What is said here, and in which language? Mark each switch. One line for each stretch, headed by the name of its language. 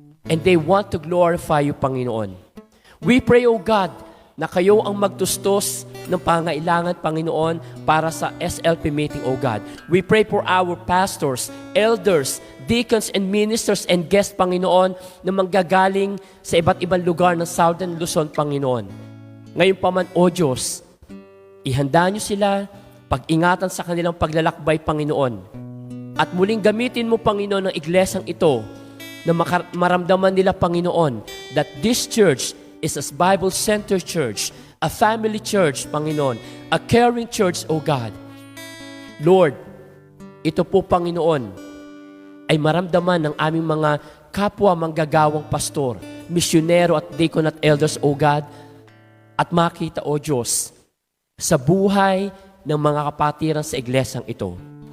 English: and they want to glorify you, Panginoon. We pray,
Filipino: O God, na kayo ang magtustos ng pangailangan, Panginoon, para sa SLP meeting, O God.
English: We pray for our pastors, elders, deacons, and ministers and guests, Panginoon,
Filipino: na manggagaling sa iba't ibang lugar ng Southern Luzon,
English: Panginoon.
Filipino: Ngayon pa man, O Diyos, ihanda niyo sila, pag-ingatan sa kanilang paglalakbay, Panginoon. At muling gamitin mo, Panginoon, ang iglesyang ito na maramdaman nila,
English: Panginoon, that this church is a Bible-centered church, a family church, Panginoon, a caring church, O God.
Filipino: Lord, ito po, Panginoon, ay maramdaman ng aming mga kapwa manggagawang pastor, misyonero at deacon at elders, O God, at makita, O Diyos, sa buhay ng mga kapatiran sa iglesyang ito.